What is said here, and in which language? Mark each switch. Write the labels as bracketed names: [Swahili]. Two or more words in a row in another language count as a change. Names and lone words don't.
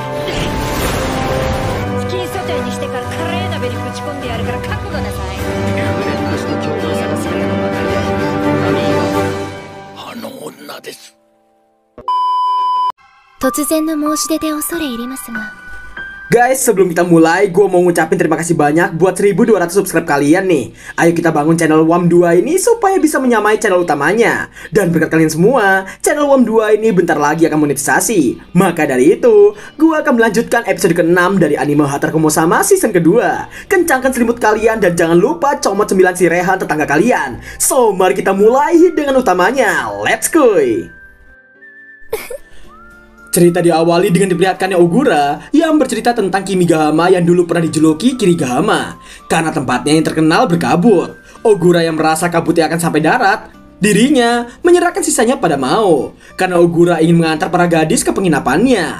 [Japanese] スキーソテーにしてからカレー鍋にぶち込んでやるから覚悟なさい。無念なしと共同探すれのばかりであの女です。突然の申し出で恐れ入りますが。 [Indonesian] Guys, sebelum kita mulai, gue mau ngucapin terima kasih banyak buat 1200 subscribe kalian nih. Ayo kita bangun channel WAM2 ini supaya bisa menyamai channel utamanya. Dan berkat kalian semua, channel WAM2 ini bentar lagi akan monetisasi. Maka dari itu, gue akan melanjutkan episode ke-6 dari anime Hataraku Sama season kedua. Kencangkan selimut kalian dan jangan lupa comot 9 si Rehan tetangga kalian. So, mari kita mulai dengan utamanya. [English] Let's go! [Indonesian] Cerita diawali dengan diperlihatkannya Ogura yang bercerita tentang Kimigahama yang dulu pernah dijuluki Kirigahama karena tempatnya yang terkenal berkabut. Ogura yang merasa kabutnya akan sampai darat, dirinya menyerahkan sisanya pada Mao karena Ogura ingin mengantar para gadis ke penginapannya.